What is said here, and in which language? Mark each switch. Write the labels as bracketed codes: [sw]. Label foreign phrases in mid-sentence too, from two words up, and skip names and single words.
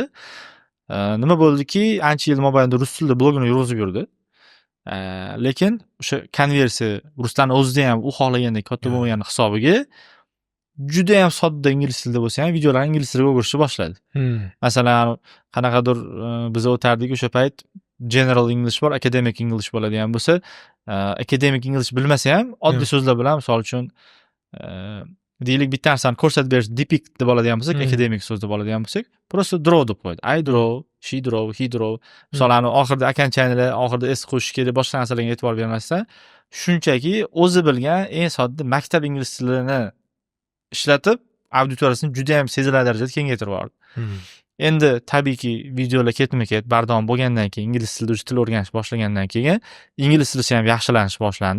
[uz] Nima bo'ldiki, ancha yil mobaynida rus tilida blogini yurg'izib yurdi. Lekin o'sha konversiya ruslarning o'zida ham u xohlagandek katta bo'lmagani hisobiga juda ham sodda ingliz tilida bo'lsa ham videolarni ingliz tiliga o'girishni boshladi. Masalan, qanaqadir biz o'tardik o'sha payt [en] general English [uz] bor, [en] academic English [uz] bo'ladigan bo'lsa, [en] academic English [uz] bilmasa ham oddiy so'zlar bilan, misol uchun deylik bitta narsani ko'rsatib berish, depict deb oladigan bo'lsak, academic so'z deb oladigan bo'lsak, просто draw deb qo'yadi. [en] I draw, she draw, he draw. [uz] Masalan, oxirida akanchanglar, oxirida s qo'shish kerak, boshqa narsalarga e'tibor bermasdan, shunchaki o'zi bilgan eng sodda maktab ingliz tilini ishlatib, auditoriyasini juda ham sezilarli darajada kengaytirib yubordi. Endi tabiiyki videolar ketma-ket bardavom bo'lgandan keyin, ingliz tilida o'sha til o'rganish boshlagandan keyin ingliz tili ham yaxshilanish boshlandi.